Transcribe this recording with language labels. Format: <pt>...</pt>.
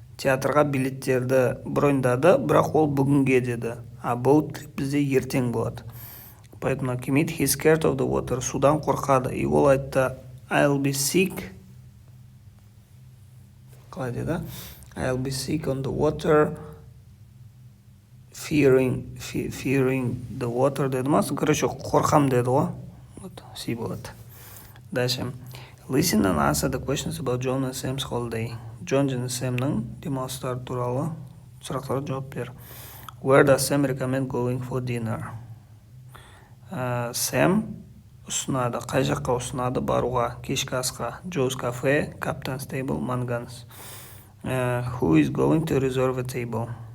<kk>Театрға билеттерді броньдады, бірақ ол бүгінге деді. А</kk> <en>boat trip</en> <kk>бізде ертең болады.</kk> <ru>Поэтому</ru> <kk>келмейді.</kk> <en>He's scared of the water.</en> <kk>Судан қорқады. И ол айтты</kk> <en>I'll be sick.</en> <kk>Қалай деді?</kk> <en>I'll be sick on the water. Fearing the water</en> <kk>деді ма? Короче, қорқам деді ғой. Вот, си болады. Дальше.</kk> <en>Listen and answer the questions about John and Sam's holiday.</en> <kk>John және Sam'ның демалыстары туралы сұрақтарға жауап бер.</kk> <en>Where does Sam recommend going for dinner?</en> <kk>Sam ұсынады, қай жаққа ұсынады баруға, кешкі асқа?</kk> <en>Joe's Cafe, Captain's Table, Mangan's. Who is going to reserve a table?</en>